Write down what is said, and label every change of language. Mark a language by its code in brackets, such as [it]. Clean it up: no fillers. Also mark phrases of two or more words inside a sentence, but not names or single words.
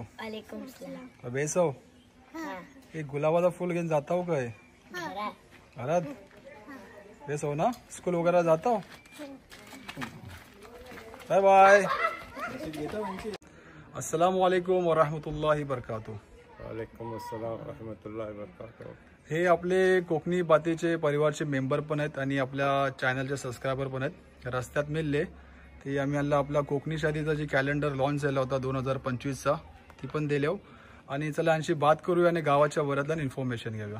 [ar] وعليكم السلام. [mr] बेसो हा एक गुलाबाचा फूल घेऊन जाता हो काय घरात. घरात बेसो ना स्कूल वगैरह जाता हो. [en] Bye bye. [ar] السلام عليكم ورحمة الله وبركاته. وعليكم السلام رحمة الله وبركاته. [mr] हे आपले कोकणी बातेचे परिवारचे मेंबर पण आहेत आणि आपल्या चॅनलचे सबस्क्रायबर पण आहेत. रस्त्यात मिळले ते आम्ही आपला कोकणी शादीचा जे कॅलेंडर लॉन्च झाला होता 2025चा ती पण दिले आणि चला आणखी बात करूया आणि गावाच्या वरातला इन्फॉर्मेशन घेऊया.